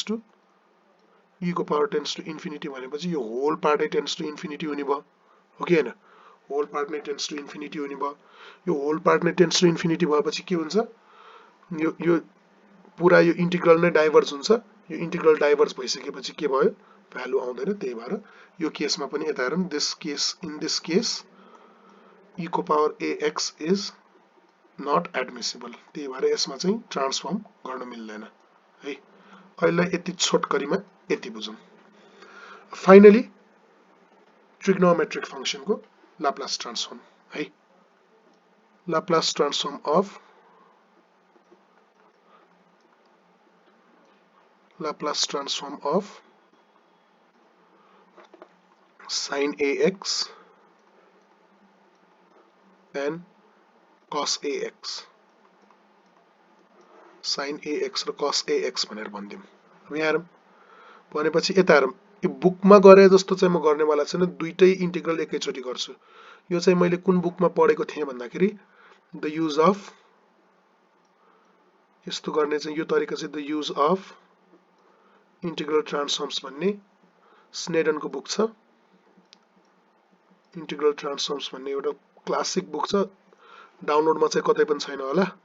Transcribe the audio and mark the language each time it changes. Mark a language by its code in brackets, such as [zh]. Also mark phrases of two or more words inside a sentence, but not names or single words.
[en] to infinity [ne] भनेपछि यो [en] whole part tends to infinity [ne] हुने भयो हो कि हैन [en] whole part [ne] नै [en] tends to infinity [ne] हुने भयो यो [en] whole part [ne] नै [en] tends to infinity [ne] भएपछि के हुन्छ यो पुरा यो इंटीग्रल नै डाइभर्ज हुन्छ यो इंटीग्रल डाइभर्ज भइसकेपछि के भयो भ्यालु आउँदैन त्यही भएर यो केसमा पनि यता हेरौँ [en] in this case [ne] e को पावर ax [en] is not admissible [ne] त्यही भएर यसमा चाहिँ ट्रान्सफर्म गर्न मिल्दैन है अहिले यति छोटकरीमा यति बुझौं फाइनली [en] trigonometric function [ne] को [en] Laplace transform [ne] है [en] Laplace transform of Laplace transform of sin ax and cos ax [ne] sin ax र cos ax भनेर भन्दियौं अब यहाँ हेरौं भनेपछि यता हेरौं यो बुकमा गरे जस्तो चाहिँ म गर्नेवाला छैन दुईटै इन्टिग्रल एकैचोटी गर्छु यो चाहिँ मैले कुन बुकमा पढेको थिएँ भन्दाखेरि [en] the use of [ne] यस्तो गर्ने चाहिँ यो तरिका चाहिँ [en] the use of integral transforms [ne] भन्ने स्नेडनको बुक छ [en] integral transforms [ne] भन्ने एउटा [en] classic book [ne] छ डाउनलोडमा चाहिँ कतै पनि छैन होला